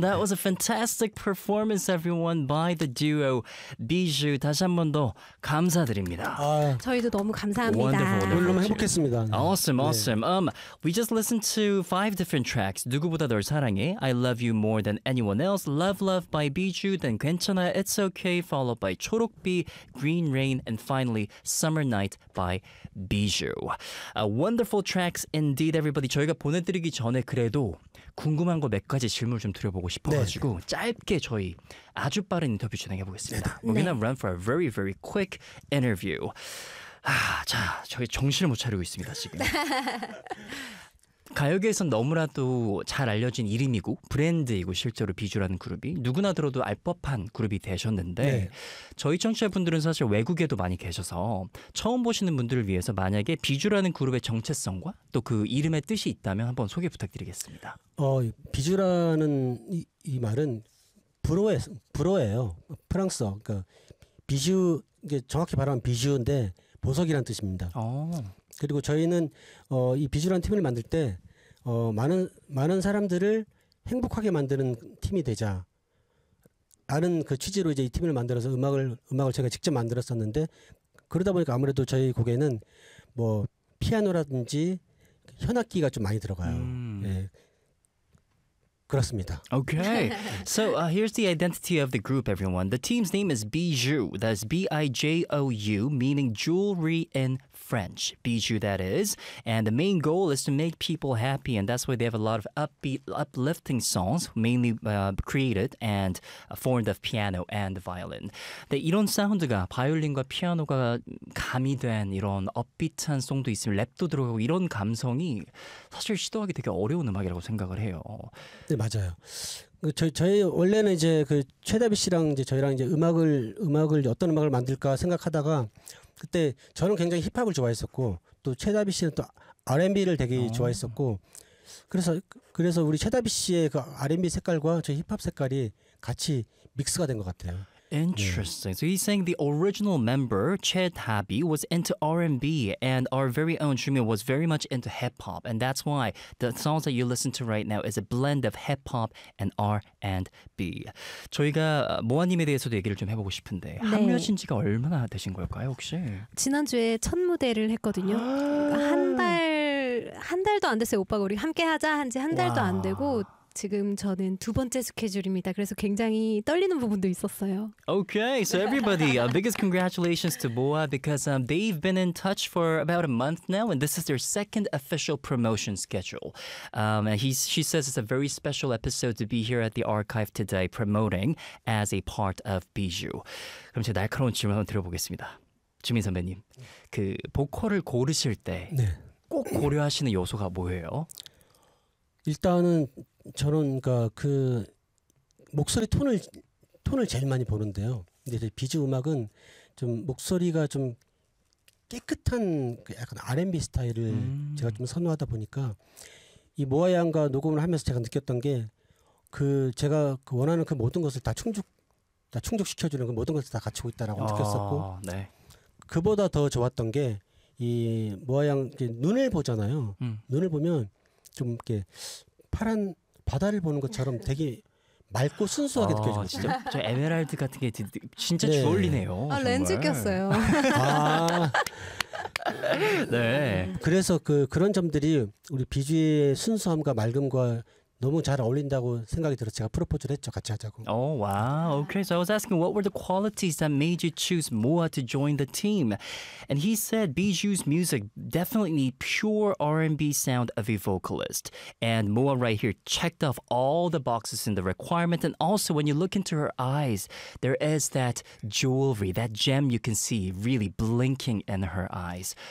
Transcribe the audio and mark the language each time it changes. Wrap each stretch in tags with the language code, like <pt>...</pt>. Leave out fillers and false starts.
<en>That was a fantastic performance, everyone, by the duo Bijou.</en> <ko>다시 한번 더 감사드립니다. 아, 저희도 너무 감사합니다.</ko> <en>Wonderful.</en> <ko>너무 행복했습니다.</ko> <en>Awesome, awesome. 네. We just listened to 5 different tracks. 누구보다 널 사랑해. I love you more than anyone else. Love, love by Bijou. Then 괜찮아. It's okay. Followed by 초록비, Green Rain, and finally Summer Night by Bijou. Wonderful tracks indeed, everybody.</en> <ko>저희가 보내드리기 전에 그래도 궁금한 거 몇 가지 질문을 좀 드려보고 싶어가지고 네. 짧게 저희 아주 빠른 인터뷰 진행해보겠습니다. 네.</ko> <en>We're gonna run for a very, very quick interview.</en> <ko>아, 자, 저희 정신을 못 차리고 있습니다, 지금. 가요계에선 너무나도 잘 알려진 이름이고 브랜드이고 실제로 비주라는 그룹이 누구나 들어도 알 법한 그룹이 되셨는데 네. 저희 청취자분들은 사실 외국에도 많이 계셔서 처음 보시는 분들을 위해서 만약에 비주라는 그룹의 정체성과 또 그 이름의 뜻이 있다면 한번 소개 부탁드리겠습니다. 비주라는 이 말은 불어예요. 프랑스어. 그러니까 비주, 이게 정확히 말하면 비주인데 보석이라는 뜻입니다. 그리고 저희는 이 비주라는 팀을 만들 때 많은 사람들을 행복하게 만드는 팀이 되자 라는 그 취지로 이제 이 팀을 만들어서 음악을 제가 직접 만들었었는데 그러다 보니까 아무래도 저희 곡에는 뭐 피아노라든지 현악기가 좀 많이 들어가요. 그렇습니다.</ko> <en>Okay. So here's the identity of the group, everyone. The team's name is Bijou. That's B-I-J-O-U, meaning jewelry in French. Bijou, that is. And the main goal is to make people happy. And that's why they have a lot of upbeat, uplifting songs, mainly created and formed of piano and violin.</en> <ko>네, 이런 사운드가 바이올린과 피아노가 가미된 이런 업비트한 송도 있으면 랩도 들어가고 이런 감성이 사실 시도하기 되게 어려운 음악이라고 생각을 해요. 네, 맞아요. 저희 원래는 이제 그 최다비 씨랑 이제 저희랑 이제 음악을 어떤 음악을 만들까 생각하다가 그때 저는 굉장히 힙합을 좋아했었고 또 최다비 씨는 또 R&B를 되게 좋아했었고 그래서 우리 최다비 씨의 그 R&B 색깔과 저희 힙합 색깔이 같이 믹스가 된 것 같아요.</ko> <en>Interesting. Yeah. So he's saying the original member, Che Dabi, was into R&B and our very own Jumin was very much into hip-hop. And that's why the songs that you listen to right now is a blend of hip-hop and R&B.</en> <ko>저희가 모아님에 대해서도 얘기를 좀 해보고 싶은데 네. 합류하신 지가 얼마나 되신 걸까요, 혹시? 지난주에 첫 무대를 했거든요. 한 달도 안 됐어요. 오빠가 우리 함께하자 한 지 한 달도 안 되고 지금 저는 두 번째 스케줄입니다. 그래서 굉장히 떨리는 부분도 있었어요.</ko> <en>Okay, so everybody, biggest congratulations to BoA because they've been in touch for about a month now and this is their second official promotion schedule. She says it's a very special episode to be here at the archive today promoting as a part of Bijou.</en> <ko>그럼 제가 날카로운 질문 한번 드려보겠습니다. 주민 선배님, 그 보컬을 고르실 때 네. 꼭 고려하시는 요소가 뭐예요? 일단은 저는 그 목소리 톤을 제일 많이 보는데요. 근데 비즈 음악은 좀 목소리가 좀 깨끗한 약간 R&B 스타일을 제가 좀 선호하다 보니까 이 모아 양과 녹음을 하면서 제가 느꼈던 게 그 제가 그 원하는 그 모든 것을 다 충족시켜주는 그 모든 것을 다 갖추고 있다라고 느꼈었고 네. 그보다 더 좋았던 게 이 모아 양 눈을 보잖아요. 눈을 보면 좀 이렇게 파란 바다를 보는 것처럼 되게 맑고 순수하게 느껴지고 진짜 저 에메랄드 같은 게 진짜 네. 주얼리네요. 아, 렌즈 꼈어요. 아. 네. 그래서 그런 점들이 우리 비주의 순수함과 맑음과 너무 잘 어울린다고 생각이 들어서 제가 프로포즈를 했죠. 같이 하자고.</ko> <en>Oh, wow. Okay. So I was asking what were the qualities that made you choose BoA to join the team? And he said Bijou's music definitely need pure R&B sound of a vocalist. And BoA right here checked off all the boxes in the requirement. And also when you look into her eyes, there is that jewelry, that gem you can see really blinking in her eyes.</en>